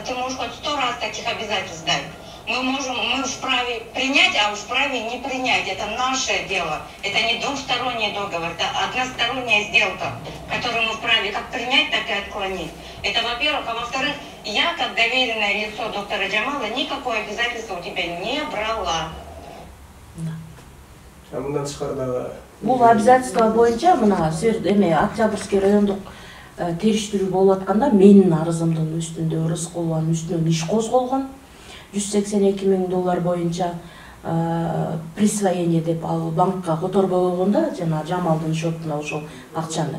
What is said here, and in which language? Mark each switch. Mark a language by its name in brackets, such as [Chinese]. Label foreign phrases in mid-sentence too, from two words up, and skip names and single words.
[Russian] Ты можешь хоть 100 раз таких обязательств дать. Мы вправе принять, а вправе не принять. Это наше дело. Это не двусторонний договор, это односторонняя сделка, которую мы вправе как принять, так и отклонить. Это во-первых. А во-вторых, я, как доверенное лицо доктора Джамала, никакое обязательство у тебя не брала. [Kyrgyz] Бул обязательство боюнча мына Октябрьский райондук териштирүү болуп атканда менин арызымдын үстүндө Рыскулованын үстүнөн иш козголгон. $182,000 боюнча присвоение деп ал банкка которбой койгондо жана Жамалдын счетуна ошол акчаны.